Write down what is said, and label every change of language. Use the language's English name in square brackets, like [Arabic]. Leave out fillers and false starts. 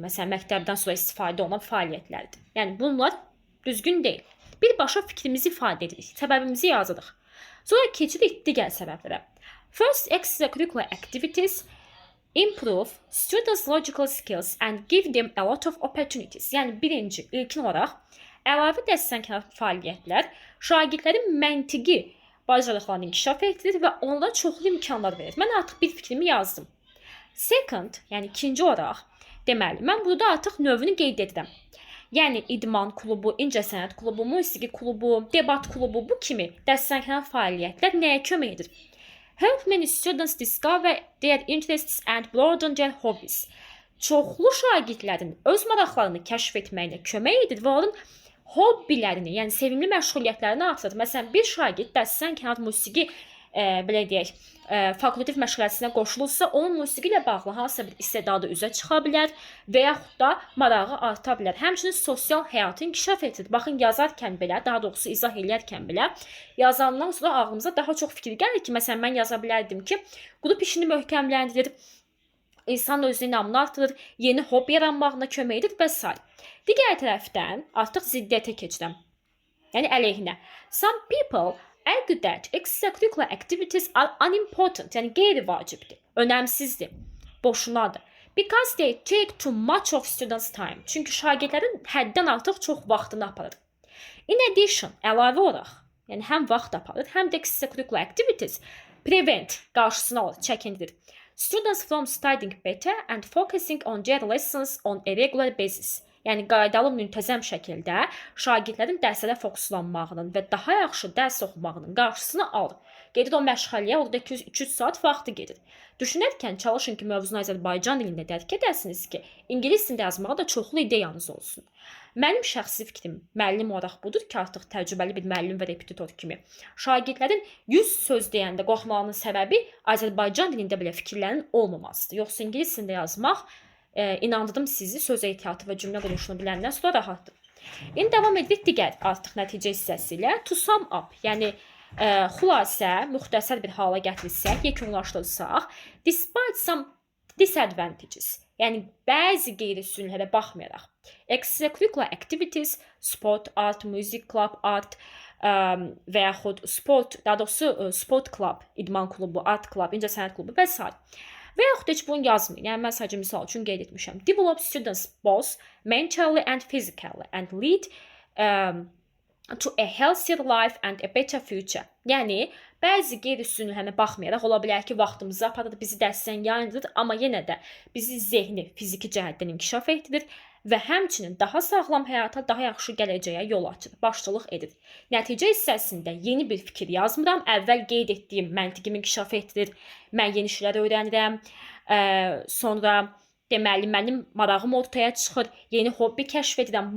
[Azerbaijani] Məsələn, məktəbdən sonra istifadə olunan fəaliyyətlərdir. Yəni bunlar düzgün deyil. Birbaşa fikrimizi ifadə edirik, səbəbimizi yazırıq. Sonra keçirik digər səbəblərə. [English] First, extracurricular activities improve students' logical skills and give them a lot of opportunities. [Azerbaijani] Yəni birinci, ilkin olaraq əlavə dəstəkləmə fəaliyyətlər şagirdlərin məntiqi bacarıqlarını inkişaf etdirir və onlara çoxlu imkanlar verir. Mən artıq bir fikrimi yazdım. Second, yəni ikinci olaraq, deməli, mən burada artıq növünü qeyd edirəm. Yəni idman klubu, incəsənət klubu, musiqi klubu, debat klubu bu kimi dəstəkləmə fəaliyyətlər nəyə kömək edir? [English] Help many students discover their interests and broaden their hobbies. [Azerbaijani] Çoxlu şagirdlərin öz maraqlarını kəşf etməyinə kömək edir və onların hobbilərini, yəni sevimli məşğuliyyətlərini artırır. Məsələn, bir şagird dəstəkləmə musiqi belə deyək, fakultativ məşğələsinə qoşulursa, onun musiqi ilə bağlı hansısa bir istedadı üzə çıxa bilər və yaxud da marağı arta bilər. Həmçinin sosial həyatı inkişaf edir. Baxın, yazarkən belə, daha doğrusu izah edərkən belə, yazandan sonra ağlımıza daha çox fikir gəlir ki, məsələn, mən yaza bilərdim ki, qrup işini möhkəmləndirir, insanın öz inamını artırır, yeni hobbi yaranmağına kömək edir və s. Digər tərəfdən artıq ziddiyyətə keçirəm. Yəni əleyhinə. [English] Some people argue that extracurricular activities are unimportant, [Azerbaijani] yəni qeyri-vacibdir, önəmsizdir, boşunadır. [English] Because they take too much of students' time. [Azerbaijani] Çünki şagirdlərin həddən artıq çox vaxtını aparır. [English] In addition, [Azerbaijani] əlavə olaraq, yəni həm vaxt aparır, həm də [English] extracurricular activities prevent, [Azerbaijani] qarşısını alır, çəkindirir. [English] Students from studying better and focusing on their lessons on a regular basis. [Azerbaijani] Yəni qaydalı, müntəzəm şəkildə şagirdlərin dərslərə fokuslanmağının və daha yaxşı dərs oxumağının qarşısını alır. Gedir o məşğələyə, orada 200-300 saat vaxtı gedir. Düşünərkən çalışın ki, mövzunu Azərbaycan dilində dərk edəsiniz ki, ingilis dilində yazmağa da çoxlu ideyanız olsun. Mənim şəxsi fikrim müəllim olaraq budur ki, artıq təcrübəli bir müəllim və repetitor kimi şagirdlərin 100 söz deyəndə qorxmağının səbəbi Azərbaycan dilində belə fikirlərin olmamasıdır. Yoxsa ingilis dilində yazmaq inandırdım sizi, söz ehtiyatı və cümlə quruluşunu biləndən sonra rahatdır. İndi davam edirik digər artıq nəticə hissəsi ilə. [English] To sum up, [Azerbaijani] yəni xülasə, müxtəsər bir hala gətirirsək, yekunlaşdırsaq, [English] despite some Disadvantages. [Azerbaijani] Yəni bəzi qeyri-üstünlüklərə baxmayaraq. [English] Extracurricular activities, sport, art, music club, art və yaxud sport, [Azerbaijani] daha doğrusu [English] sport club, [Azerbaijani] idman klubu, [English] art club, [Azerbaijani] incəsənət klubu və s. Və yaxud heç bunu yazmayın. Yəni mən sadəcə misal üçün qeyd etmişəm. [English] Develop students both mentally and physically and lead to a healthier life and a better future. [Azerbaijani] Yəni bəzi qeyri-üstünlüklərinə baxmayaraq ola bilər ki, vaxtımızı aparır, bizi dərsdən yayındırır, amma yenə də bizi zehni, fiziki cəhətdən inkişaf etdirir və həmçinin daha sağlam həyata, daha yaxşı gələcəyə yol açır, başçılıq edir. Nəticə hissəsində yeni bir fikir yazmıram, əvvəl qeyd etdiyim məntiqimi inkişaf etdirir, mən yeni şeylər öyrənirəm, sonra deməli mənim marağım ortaya çıxır, yeni hobbi kəşf edirəm.